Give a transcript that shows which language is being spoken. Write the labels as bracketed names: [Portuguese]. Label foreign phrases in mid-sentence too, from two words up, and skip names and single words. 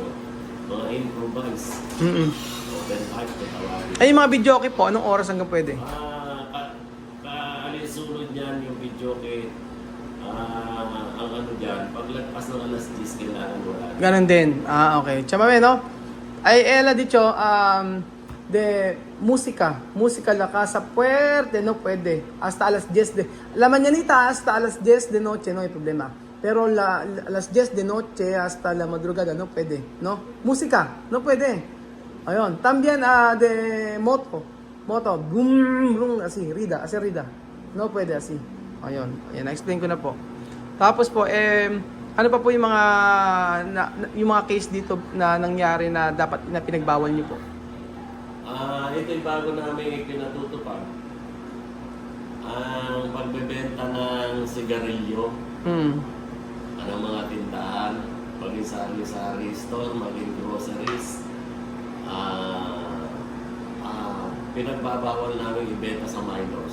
[Filipino] Mga improvise. [English] Open pipe [Filipino] na tawagin. Ay, yung mga video okay po, anong oras hanggang pwede? Alinsunod niyan yung video kay ang ano dyan, paglagpas ng alas 10 kailangan wala. Ganon din. Okay. Chamame, no? Ay, [Spanish] ella dicho, de música la casa fuerte, no puede. Hasta alas 10 de... La mañanita hasta alas 10 de noche, no hay problema. Pero las 10 de noche hasta la madrugada, no puede, no? Música, no puede. Ayun. También de moto, boom, boom, así, rida. No puede así. [Filipino] Ayun. Ayan, na-explain ko na po. Tapos po, ano pa po yung mga case dito na nangyari na dapat na pinagbawal niyo po? Ito yung bago namin pinatutupad. Ang pagbebenta ng sigarilyo, ng mga tindahan, maging sari-sari store, maging groceries, pinagbabawal namin ibenta sa minors.